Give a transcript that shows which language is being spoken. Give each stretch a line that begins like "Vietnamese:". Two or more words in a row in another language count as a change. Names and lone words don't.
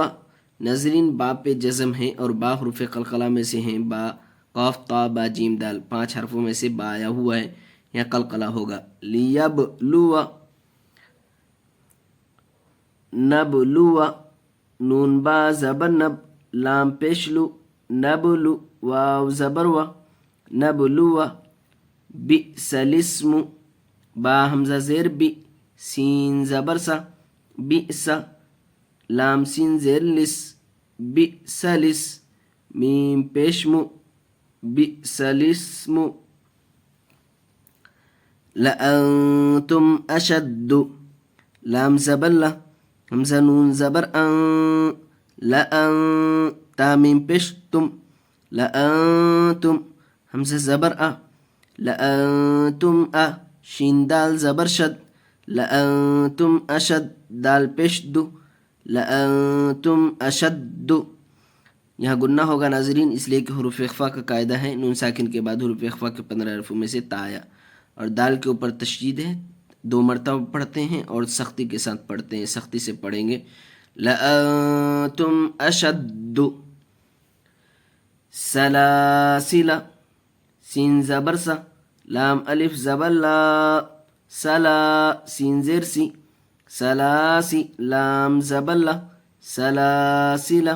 Urdu: ناظرین، با پہ جزم ہے اور با حروف قلقلہ میں سے ہیں، با، قاف، طا، با، جیم، دال، 5 حرفوں میں سے با آیا ہوا ہے، یہاں قلقلہ ہوگا۔ لیبلو، نبلو، نون با زبر نب، لام پیش لو، نبلو، واو زبر و، نبلو،
Arabic: بئس الاسم،
Urdu: با حمزہ زیر بی، سین زبر سا، بئس، لام سین زیر لس، بئس لس، میم پیش مو،
Arabic: بئس الاسم، لأنتم اشد،
Urdu: لام زبر لا، حمزہ نون زبر ان، لأن، تا میم پیش تم، لأنتم، حمزہ زبر ا، لأنتم ا، شین دال زبر شد،
Arabic: لأنتم اشد،
Urdu: دال پیش دو،
Arabic: لأنتم اشد۔
Urdu: یہاں گنہ ہوگا ناظرین، اس لیے کہ حروف اخفا کا قاعدہ ہے، نون ساکن کے بعد حروف اخفا کے 15 حرفوں میں سے تا آیا، اور دال کے اوپر تشدید ہے، 2 مرتبہ پڑھتے ہیں اور سختی کے ساتھ پڑھتے ہیں، سختی سے پڑھیں گے۔
Arabic: لأنتم اشد،
Urdu: سلاسل، سین زبر سا، لام الف زبر لا، سلا، سین زیر سی، سلاسی، لام زبر لا، سلاسل۔